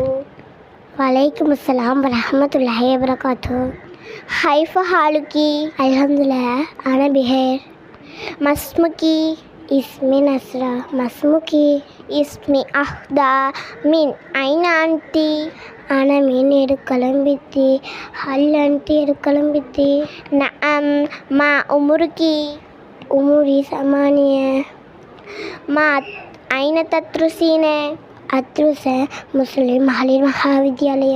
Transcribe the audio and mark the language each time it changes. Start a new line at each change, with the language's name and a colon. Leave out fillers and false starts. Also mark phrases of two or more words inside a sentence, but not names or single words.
Arabic: وعليكم السلام ورحمة الله وبركاته. كيف حالك؟ الحمد لله أنا بخير. ما اسمك؟ اسمي نصرة. ما اسمك? اسمي أحدا. من أين أنتِ? أنا من إركلمبتي. هل أنت إركلمبتي؟ نعم. ما عمرك؟ عمري 8. ما أين تدرسين؟ أدرس مسلم محل المهاوديالية.